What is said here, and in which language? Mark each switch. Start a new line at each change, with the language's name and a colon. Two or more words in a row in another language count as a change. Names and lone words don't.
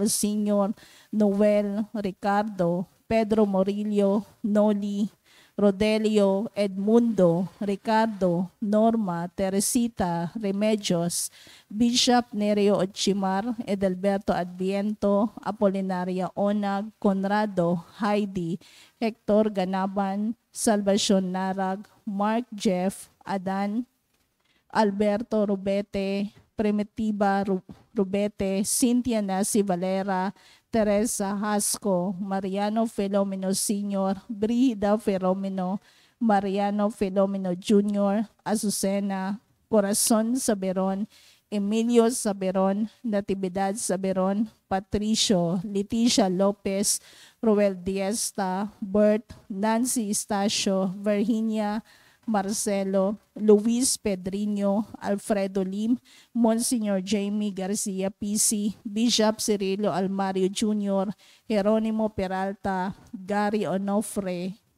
Filipino: Sr., Noel, Ricardo, Pedro Morillo, Noli, Rodelio, Edmundo, Ricardo, Norma, Teresita, Remedios, Bishop Nereo Ochimar, Edelberto Adviento, Apolinaria Onag, Conrado, Heidi, Hector Ganaban, Salvacion Narag, Mark Jeff, Adan, Alberto Rubete, Primitiva Rubete, Cynthia Nasi Valera, Teresa Hasco, Mariano Filomeno Sr., Brida Filomeno, Mariano Filomeno Jr., Azucena, Corazon Saberon, Emilio Saberon, Natividad Saberon, Patricio, Leticia Lopez, Roel Diesta, Bert, Nancy Estacio, Virginia, Marcelo, Luis Pedriño, Alfredo Lim, Monsignor Jamie Garcia PC, Bishop Cirilo Almario Jr., Jeronimo Peralta, Gary Onofre,